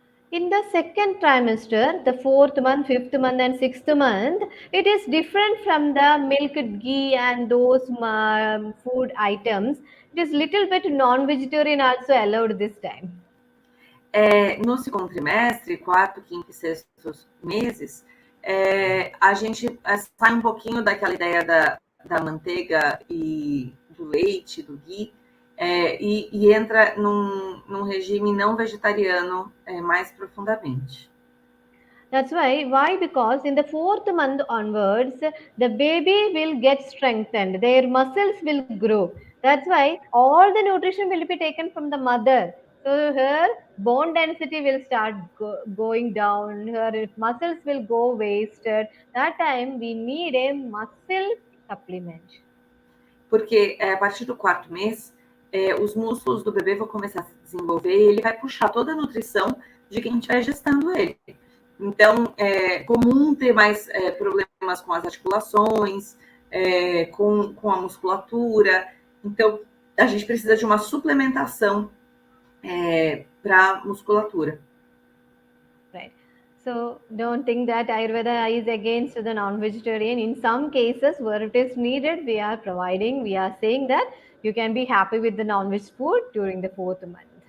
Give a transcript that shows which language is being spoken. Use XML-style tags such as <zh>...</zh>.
<en>In the second trimester, the 4th month, 5th month and 6th month, it is different from the milk, ghee and those food items. It is little bit non-vegetarian also allowed this time.</en> <pt>No segundo trimestre, 4º, 5º e 6º meses, a gente sai um pouquinho daquela ideia da manteiga e do leite, do ghee, e entra num regime não vegetariano mais profundamente.</pt> <en>That's why? Because in the 4th month onwards, the baby will get strengthened. Their muscles will grow. That's why all the nutrition will be taken from the mother. So her bone density will start going down. Her muscles will go wasted. That time we need a muscle supplement.</en> <pt>Porque a partir do 4º mês, os músculos do bebê vão começar a se desenvolver e ele vai puxar toda a nutrição de quem estiver gestando ele. Então, é comum ter mais problemas com as articulações, com a musculatura. Então, a gente precisa de uma suplementação para musculatura.</pt> <en>Right. So, don't think that Ayurveda is against the non-vegetarian. In some cases, where it is needed, we are saying that you can be happy with the non-veg food during the 4th month.</en>